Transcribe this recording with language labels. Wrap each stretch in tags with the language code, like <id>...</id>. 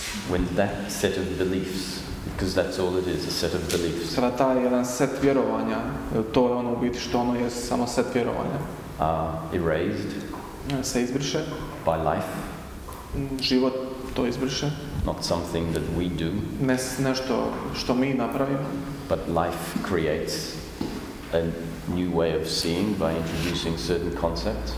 <en>When that set of beliefs, because that's all it is, a set of beliefs,</en> <hr>Kada taj jedan set vjerovanja, to je ono u biti što ono je samo set vjerovanja,</hr> <en>erased</en> <hr>se izbriše,</hr> <en>by life,</en> <hr>život to izbriše,</hr> <en>not something that we do,</en> <hr>ne nešto što mi napravimo,</hr> <en>but life creates a new way of seeing by introducing certain concepts.</en>